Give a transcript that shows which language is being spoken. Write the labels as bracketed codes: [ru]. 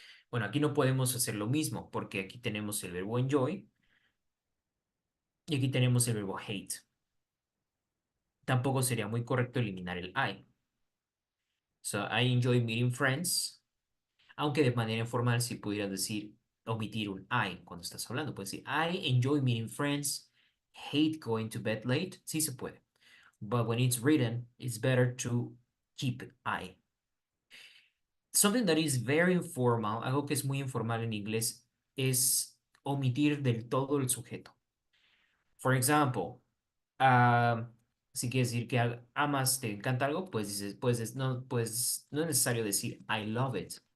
[es] Bueno, aquí no podemos hacer lo mismo porque aquí tenemos el verbo enjoy y aquí tenemos el verbo hate. Tampoco sería muy correcto eliminar el I. [en] So, I enjoy meeting friends. [es] Aunque de manera informal si pudieras decir, omitir un I cuando estás hablando. Puedes decir, [en] I enjoy meeting friends, hate going to bed late. [es] Sí se puede. [en] But when it's written, it's better to keep I. Something that is very informal, [es] algo que es muy informal en inglés, es omitir del todo el sujeto. [en] For example, [es] si quieres decir que amas, te encanta algo, pues dices, no es necesario decir [en] I love it.